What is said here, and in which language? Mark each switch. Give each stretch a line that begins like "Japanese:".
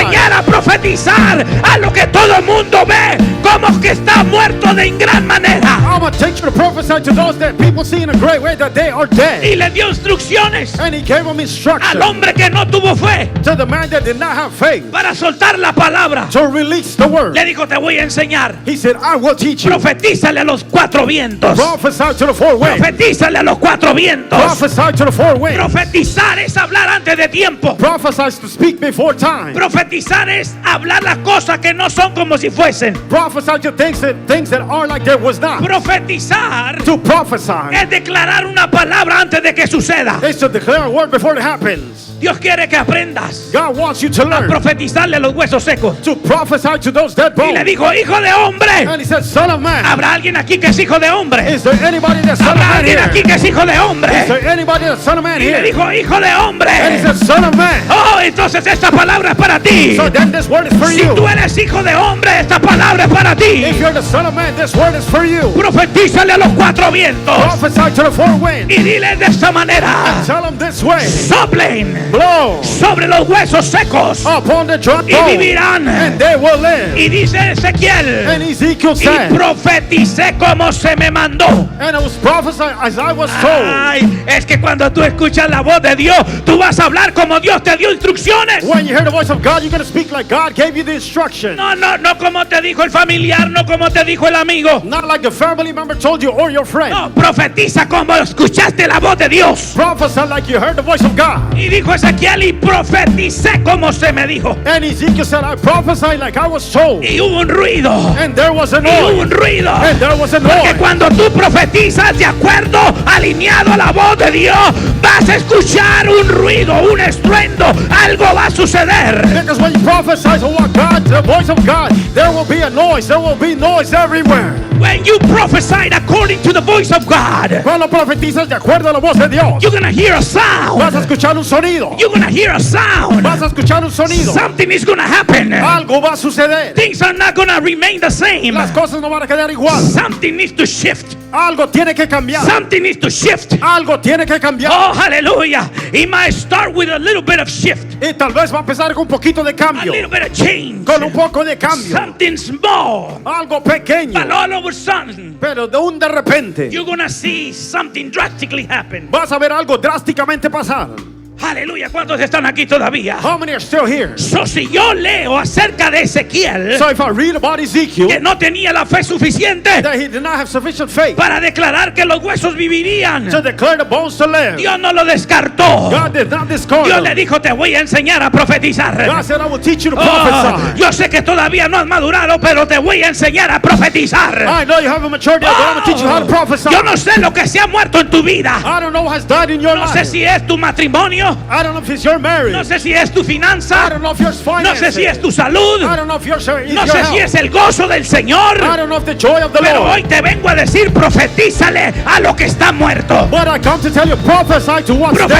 Spanish: enseñar a profetizar a lo que todo el mundo ve como que está muerto de en gran manera.
English: I will teach you to prophesy to those that people see in a great way that they are dead.
Spanish: Y le dio instrucciones
English: And he gave them
Spanish: al
English: instruction
Spanish: hombre que no tuvo fe
English: to the man that did not have faith
Spanish: para soltar la palabra.
English: to release the word.
Spanish: Le dijo, te voy a enseñar.
English: He said, I will teach you.
Spanish: Profetízale a los cuatro vientos.
English: Prophesy to the four winds.
Spanish: Profetízale a los cuatro vientos.
English: Prophesy to the four winds.
Spanish: Profetizar es hablar antes de tiempo.
English: Prophesy is to speak before time.
Spanish: Profetizar es hablar las cosas que no son como si fuesen.
English: Prophesy to things that are like there was not.
Spanish: Profetizar
English: To prophesy
Spanish: es declarar una palabra antes de que suceda.
English: is to declare a word before it happens.
Spanish: Dios quiere que aprendas
English: God wants you to
Spanish: a
English: learn
Spanish: profetizarle a los huesos secos.
English: to prophesy to those dead
Spanish: Y le
English: bones.
Spanish: dijo, hijo de
English: And he said, son of man,
Spanish: hombre. ¿Habrá alguien aquí que es hijo de hombre?
English: is there anybody that's son of man here?
Spanish: ¿Habrá alguien aquí que es hijo de hombre?
English: Is there anybody that's son of man here?
Spanish: Y Y le dijo hijo de hombre.
English: And he said, son of man.
Spanish: Oh, entonces esta palabra es para ti.
English: So then this word is for
Spanish: Si
English: you.
Spanish: tú eres hijo de hombre, esta palabra es para ti.
English: If you're the son of man, this word is for you.
Spanish: Profetízale a los cuatro vientos
English: Prophesy to the four winds.
Spanish: y dile de esta manera:
English: Tell them this way.
Spanish: soplen
English: Blow
Spanish: sobre los huesos secos
English: upon the dry
Spanish: y
English: bones,
Spanish: vivirán.
English: and they will live.
Spanish: Y dice Ezequiel:
English: And Ezekiel
Spanish: y
English: said,
Spanish: profeticé como se me mandó.
English: and I was prophesying as I was told.
Spanish: Ay, es que cuando tú escuchas la voz de Dios, tú vas a hablar como Dios te dio instrucciones.
English: When you hear the voice of God, you're going to speak like God gave you the instruction.
Spanish: No como te dijo el familiar, no como te dijo el amigo.
English: Not like the family member told you or your friend.
Spanish: No, profetiza como escuchaste la voz de Dios.
English: Prophesy like you heard the voice of God.
Spanish: Y dijo Ezequiel: y profeticé como se me dijo.
English: And Ezekiel said, I prophesied like I was told.
Spanish: Y hubo un ruido.
English: And there was a
Spanish: Y hubo un
English: noise.
Spanish: ruido.
English: And there was a
Spanish: Porque
English: noise.
Spanish: cuando tú profetizas de acuerdo, alineado a la voz de Dios, vas a escuchar un ruido, un estruendo. Algo va a suceder.
English: Because when you prophesy to what God, the voice of God, there will be a noise. There will be noise everywhere. When you prophesy according to the voice of God,
Spanish: Cuando profetizas de acuerdo a la voz de Dios,
English: you're gonna hear a
Spanish: vas a
English: sound.
Spanish: escuchar un sonido.
English: You're gonna hear a sound.
Spanish: Vas a escuchar un sonido.
English: Something is gonna happen.
Spanish: Algo va a suceder.
English: Things are not gonna remain the same.
Spanish: Las cosas no van a quedar igual.
English: Something needs to shift.
Spanish: Algo tiene que cambiar.
English: Something needs to shift.
Spanish: Algo tiene que cambiar.
English: Oh, hallelujah. It might start with a little bit of shift,
Spanish: Y tal vez va a empezar con un poquito de
English: a
Spanish: cambio.
English: little bit of change,
Spanish: Con un poco de cambio.
English: something small.
Spanish: Algo pequeño.
English: But all of a sudden,
Spanish: Pero de repente
English: you're gonna see something drastically happen.
Spanish: vas a ver algo drásticamente pasar. Aleluya. ¿Cuántos están aquí todavía?
English: How many are still here?
Spanish: So, si yo leo acerca de Ezequiel,
English: So if I read about
Spanish: que
English: Ezekiel,
Spanish: no tenía la fe suficiente
English: that he did not have sufficient faith
Spanish: para declarar que los huesos vivirían,
English: to declare the bones to live,
Spanish: Dios no lo descartó.
English: God did not discard
Spanish: Dios le
English: them.
Spanish: dijo: te voy a enseñar a profetizar.
English: God said, I will teach you to Oh, prophesy.
Spanish: yo sé que todavía no has madurado, pero te voy a enseñar a profetizar.
English: I know you haven't matured yet, but I'm going to teach you how to prophesy.
Spanish: Yo no sé lo que se ha muerto en tu vida.
English: I don't know what has died in your
Spanish: No sé
English: life.
Spanish: si es tu matrimonio,
English: I don't know if it's your marriage.
Spanish: no sé si es tu
English: I
Spanish: finanza,
English: don't know if your
Spanish: no
English: finances.
Spanish: sé si es tu salud,
English: I don't know if your
Spanish: no sé si es el gozo del Señor.
English: I don't know if the joy of the
Spanish: Pero
English: Lord.
Spanish: hoy te vengo a decir: profetízale a lo que está muerto.
English: But I come to tell you, prophesy to what's dead.